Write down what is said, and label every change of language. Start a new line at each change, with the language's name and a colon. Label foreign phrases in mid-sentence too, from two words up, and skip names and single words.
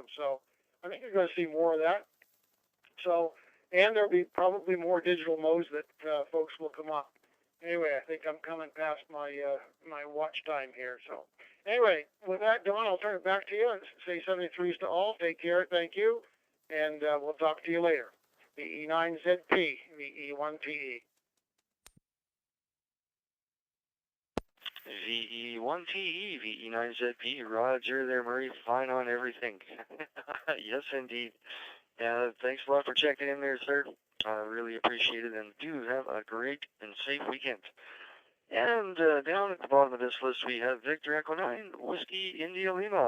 English: So I think you're going to see more of that. So, and there'll be probably more digital modes that folks will come up. Anyway, I think I'm coming past my my watch time here. So anyway, with that, Don, I'll turn it back to you and say 73s to all. Take care. Thank you. And we'll talk to you later. VE9ZP, VE1TE. VE1TE, VE9ZP, Roger there, Murray, fine on everything. Yes, indeed. Thanks a lot for checking in there, sir. I really appreciate it, and do have a great and safe weekend. And down at the bottom of this list, we have Victor Echo 9, Whiskey India Lima.